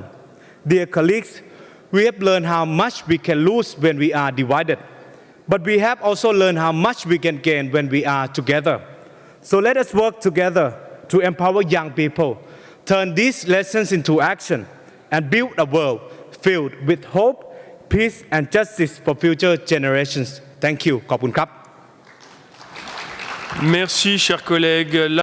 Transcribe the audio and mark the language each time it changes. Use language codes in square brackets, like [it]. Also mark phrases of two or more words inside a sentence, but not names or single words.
[en] Dear colleagues, we have learned how much we can lose when we are divided, but we have also learned how much we can gain when we are together. So let us work together to empower young people, turn these lessons into action, and build a world filled with hope, peace, and justice for future generations. Thank you. [th] ขอบคุณครับ [fr] Merci, cher collègue.